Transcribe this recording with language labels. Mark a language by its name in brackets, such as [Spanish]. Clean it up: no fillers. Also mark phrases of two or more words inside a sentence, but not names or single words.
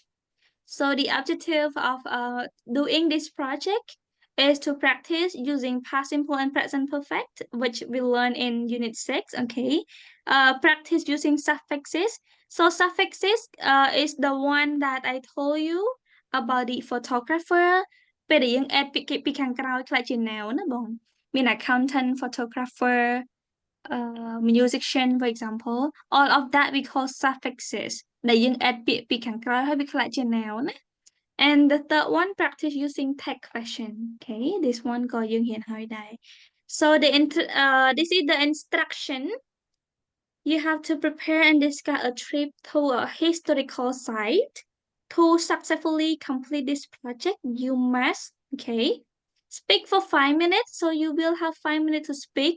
[English] So the objective of doing this project is to practice using past simple and present perfect, which we learn in Unit 6, okay? Practice using suffixes. So suffixes is the one that I told you about the photographer [Khmer] ពេលដែលយើង add ពីខាងក្រោយខ្លះជា noun ណាបង មាន [English] accountant photographer musician for example all of that we call suffixes [Khmer] ដែលយើង add ពាក្យពីខាងក្រោយហើយវាខ្លះជា noun ណា [English] and the third one practice using tag question okay this one [Khmer] ក៏យើងរៀនហើយដែរ [English] so this is the instruction you have to prepare and discuss a trip to a historical site to successfully complete this project you must okay speak for 5 minutes so you will have 5 minutes to speak.